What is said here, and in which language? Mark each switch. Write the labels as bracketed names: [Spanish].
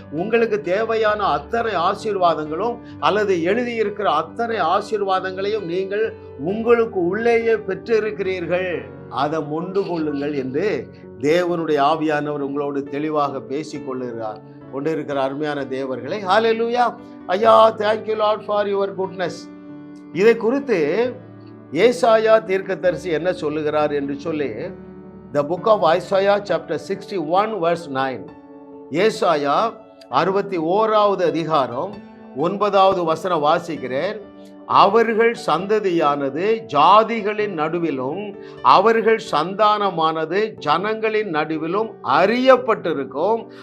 [Tamil] உங்களுக்கு தேவையான அத்தனை ஆசீர்வாதங்களும் அல்லது எழுதியிருக்கிற அத்தனை ஆசீர்வாதங்களையும் நீங்கள் உங்களுக்கு உள்ளேயே பெற்று இருக்கிறீர்கள். அதை மொண்டு கொள்ளுங்கள் என்று தேவனுடைய ஆவியானவர் உங்களோடு தெளிவாக பேசிக் கொண்டிருக்கிற அருமையான தேவர்களை, ஹalleluya. [English] ஐயா, thank you Lord for your goodness. [Tamil] இதை குறித்து ஏசாயா தீர்க்கதரிசி என்ன சொல்லுகிறார் என்று சொல்லி, [English] the book of Isaiah chapter 61 verse 9. [Tamil] ஏசாயா 61வது அதிகாரம் 9வது வசனம் வாசிக்கிறேன். அவர்கள் சந்ததியானது ஜாதிகளின் நடுவிலும் அவர்கள் சந்தானமானது ஜனங்களின் நடுவிலும் அறியப்பட்டிருக்கும்.